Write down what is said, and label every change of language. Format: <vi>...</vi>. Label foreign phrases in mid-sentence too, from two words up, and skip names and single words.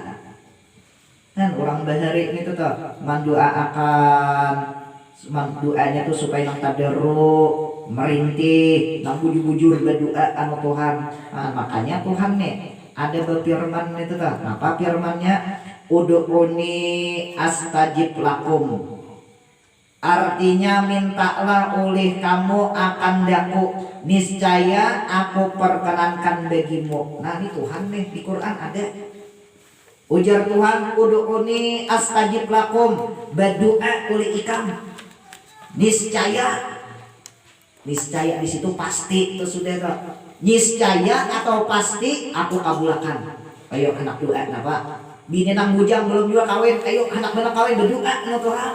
<bjn>Kan orang bahari itu tuh doanya tuh supaya nang tadarru merintih nang bujur berdoa anu Tuhan. Nah, makanya Tuhan nih ada berfirman itu tuh. Apa firmannya?</bjn> <ar>ادعوني أستجب لكم.</ar> <bjn>Artinya mintalah oleh kamu akan daku niscaya aku perkenankan bagimu. Nah ini Tuhan nih di Quran ada ujar Tuhan</bjn> <ar>ادعوني أستجب لكم</ar> <bjn>berdoa oleh ikam niscaya di situ pasti itu sudah niscaya atau pasti aku kabulkan. Ayo anak doa napa bini nang bujang belum juga kawin ayo anak benak kawin berdoa no Tuhan.</bjn>